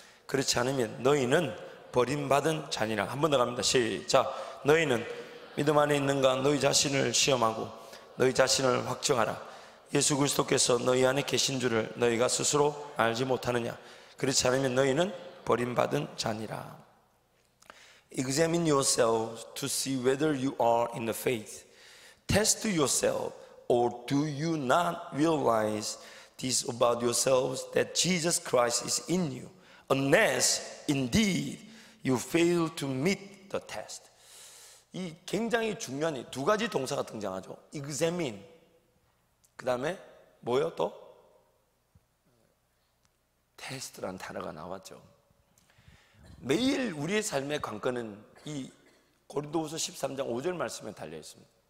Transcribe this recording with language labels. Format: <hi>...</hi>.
<ko>그렇지 않으면 너희는 버림받은 자니라. 한 번 더 갑니다. 시작. 너희는 믿음 안에 있는가 너희 자신을 시험하고 너희 자신을 확증하라. 예수 그리스도께서 너희 안에 계신 줄을 너희가 스스로 알지 못하느냐? 그렇지 않으면 너희는 버림받은 자니라.</ko> <en>Examine yourselves to see whether you are in the faith. Test yourself, or do you not realize this about yourselves, that Jesus Christ is in you, unless indeed you fail to meet the test.</en> <ko>이 굉장히 중요한 이 두 가지 동사가 등장하죠. Examine, 그 다음에 뭐요 또? 테스트라는 단어가 나왔죠. 매일 우리의 삶의 관건은 이 고린도후서 13장 5절 말씀에 달려 있습니다.</ko>